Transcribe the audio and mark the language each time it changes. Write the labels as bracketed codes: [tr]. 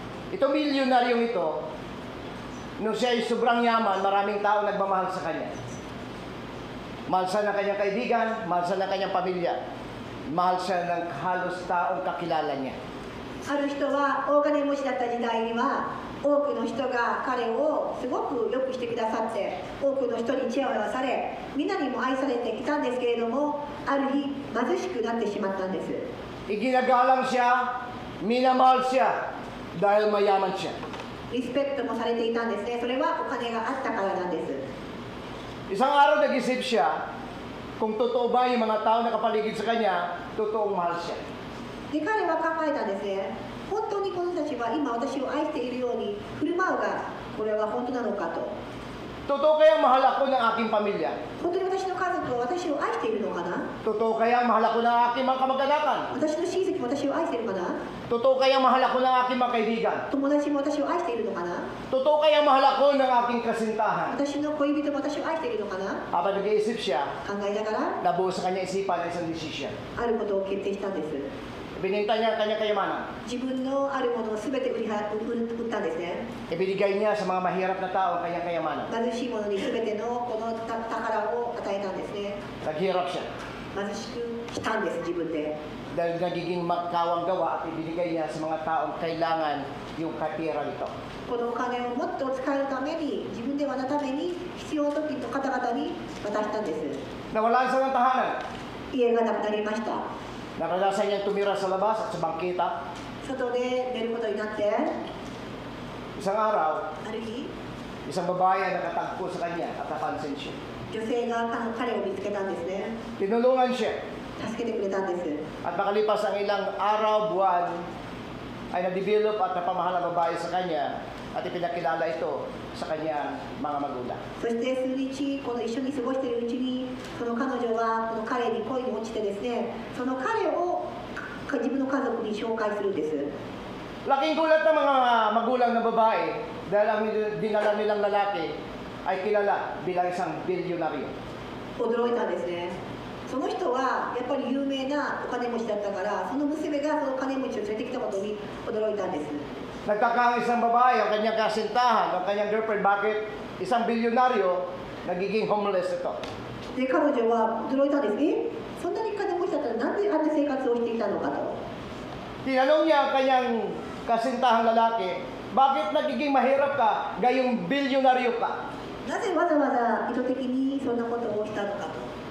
[tl] Itong bilyonaryong ito, nung siya ay sobrang yaman, maraming tao nagmamahal sa kanya. Mahal siya ng kanyang kaibigan, mahal siya ng kanyang pamilya, mahal siya ng halos taong kakilala niya. [ja] ある人は大金持ちだった時代には多くの人が彼をすごくよくしてくださって、多くの人にチヤホヤされ、みんなにも愛されてきたんですけれども、ある日貧しくなってしまったんです。 [tl] Iginagalang siya, minamahal siya dahil mayaman siya. [ja] リスペクトもされていたんですね。それはお金があったからなんです。 [tl] Isang araw nag-isip siya kung totoo ba yung mga tao na kapaligid sa kanya, totoong mahal siya. [ja] で彼は考えたんですね。本当にこの人たちは今私を愛しているように振る舞うが、これは本当なのかと。 [tl] Totoo kayang mahal ako ng aking pamilya? [ja] 本当に私の家族は私を愛しているのかな。 [tl] Totoo kayang mahal ako ng aking mga kamag-anakan? [ja] 私の親戚も私を愛しているかな。 [tl] Totoo kayang mahal ako ng aking mga kaibigan? [ja] 友達も私を愛しているのかな。 [tl] Totoo kayang mahal ako ng aking kasintahan? [ja] 私の恋人も私を愛しているのかな。 [tl] Habang nag-iisip siya, [ja] 考えながら [tl] nabuo sa kanya isipan ng isang desisyon. [ja] あることを決定したんです。 [tl] Ibinenta niya ang kanyang kayamanan. [ja] 自分のあるものを全て売ったんですね。 [tl] Ibinigay niya sa mga mahirap na tao ang kanyang kayamanan. [ja] 貧しい者に全てのこの宝を与えたんですね。 [tl] Naghirap siya. [ja] 貧しくしたんです、自分で。 [tl] Dahil nagiging magkawang gawa at ibinigay niya sa mga taong kailangan yung kapira nito. [ja] このお金をもっと使えるために、自分ではのために必要な時の方々に渡したんです。 [tl] Nawalan siya ng tahanan. [ja] 家がなくなりました。 [tl] Naranasan niyang tumira sa labas at sa bangkita. [ja] 外で寝ることになって、 [tl] Isang araw, [ja] ある日、 [tl] isang babae ang nakatagpo sa kanya at napansin siya. [ja] 女性が彼を見つけたんですね。 [tl] Tinulungan siya. [ja] 助けてくれたんです。 [tl] At makalipas ang ilang araw, buwan, ay na-develop at napamahal ang babae sa kanya at ipinakilala ito sa kanyang mga magulang. [ja] そして数日この一緒に過ごしているうちに、その彼女はこの彼に恋に落ちてですね、その彼を自分の家族に紹介するんです。 [tl] Laking gulat ng mga magulang ng babae dahil ang dinala nilang lalaki ay kilala bilang isang bilyonaryo. [ja] 驚いたんですね。その人はやっぱり有名なお金持ちだったから、その娘がその金持ちを連れてきたことに驚いたんです。 [tl] Nagkaka ang isang babae, ang kanyang kasintahan, ang kanyang girlfriend, bakit isang bilyonaryo nagiging homeless ito? [ja] で彼女は驚いたんです。そんなに金持ちだったらなんであんな生活をしていたのかと。 [tl] Tinanong niya ang kanyang kasintahang lalaki, bakit nagiging mahirap ka, gayong bilyonaryo ka? [ja] なぜわざわざ意図的にそんなことをしたのかと。